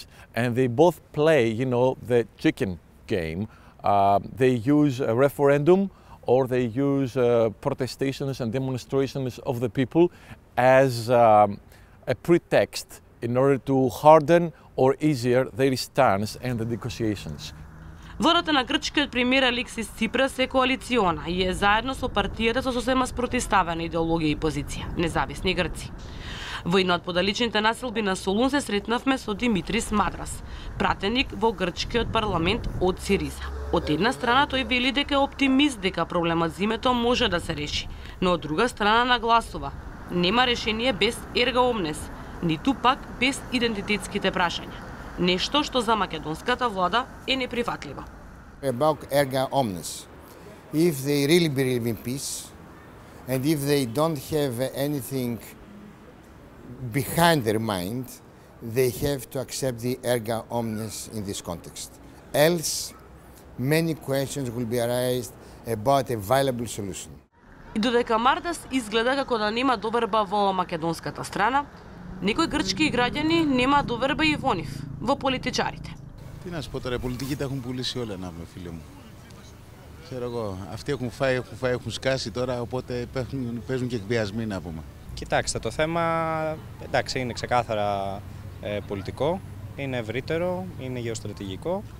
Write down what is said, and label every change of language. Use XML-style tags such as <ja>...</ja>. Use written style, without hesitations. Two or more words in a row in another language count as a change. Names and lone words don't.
<en>And they both play, you know, the chicken game. They use a referendum or they use protestations and demonstrations of the people as a pretext in order to harden or easier their stance in the negotiations.</en> <mk>Владата на грчкиот премиер Алексис Ципрас е коалициона и е заедно со партијата со сосема спротивставена идеологија и позиција, независни грци. Во една од подалечните населби на Солун се сретнавме со Димитрис Мадрас, пратеник во грчкиот парламент од Сириза. Од една страна тој вели дека е оптимист дека проблемот за името може да се реши, но од друга страна нагласува нема решение без</mk> <la>erga omnes,</la> <mk>ниту пак без идентитетските прашања. нешто што за македонската влада е неприфатливо.</mk> <en>About</en> <la>erga omnes.</la> <en>If they really believe in peace and if they don't have anything behind their mind, they have to accept the</en> <la>erga omnes</la> <en>in this context. Else, many questions will be raised about a viable solution.</en> <mk>И додека Мардас изгледа како да нема доверба во македонската страна, некои грчки граѓани нема доверба и во нив, во политичарите.</mk> <el>Τι να σου πω τώρα, οι πολιτικοί τα έχουν πουλήσει όλα, να πούμε, φίλε μου. Ξέρω εγώ, αυτοί έχουν φάει, έχουν σκάσει τώρα, οπότε παίζουν και εκβιασμοί, να πούμε. Κοιτάξτε, το θέμα εντάξει, είναι ξεκάθαρα πολιτικό, είναι ευρύτερο, είναι γεωστρατηγικό.</el>